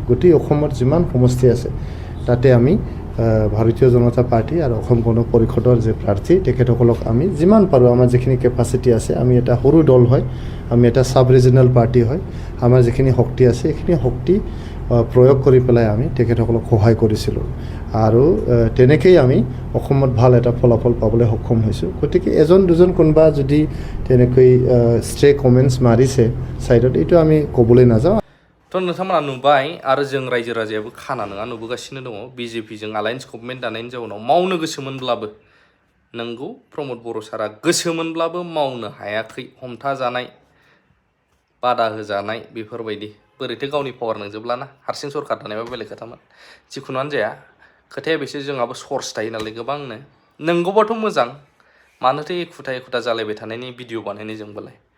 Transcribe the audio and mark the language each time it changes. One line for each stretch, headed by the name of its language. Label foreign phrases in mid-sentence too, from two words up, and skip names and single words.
Assamese: গোটেই অসমৰ যিমান সমষ্টি আছে তাতে আমি ভাৰতীয় জনতা পাৰ্টি আৰু অসম গণ পৰিষদৰ যে প্ৰাৰ্থী তেখেতসকলক আমি যিমান পাৰোঁ আমাৰ যিখিনি কেপাচিটি আছে আমি এটা সৰু দল হয় আমি এটা
English: sub regional party
Assamese: হয় আমাৰ যিখিনি শক্তি আছে এইখিনি শক্তি প্ৰয়োগ কৰি পেলাই আমি তেখেতসকলক সহায় কৰিছিলোঁ আৰু তেনেকেই আমি অসমত ভাল এটা ফলাফল পাবলৈ সক্ষম হৈছোঁ গতিকে এজন দুজন কোনোবা যদি তেনেকৈ
English: stray comments
Assamese: মাৰিছে ছাইডত এইটো আমি ক'বলৈ নাযাওঁ
Bodo: थ' नोंथांमोना नुबाय आरो जों रायजो राजायाबो खाना नङा नुबोगासिनो दङ BJPजों
English: alliance government
Bodo: दानायनि जाउनाव मावनो गोसोमोनब्लाबो नंगौ प्रमद बर' सारा गोसोमोनब्लाबो मावनो हायाखै हमथाजानाय बादा होजानाय बेफोरबायदि बोरैथो गावनि पावार नंजोबलाना हारसिं सरकार दानायबा बेलेग खोथामोन जिखुनुआनो जाया खोथाया बेसो जोंहाबो सर्स थायो नालाय गोबांनो नंगौबाथ' मोजां मानोथो एखुथा जालायबाय थानायनि भिडिअ बानायनाय जोंबोलाय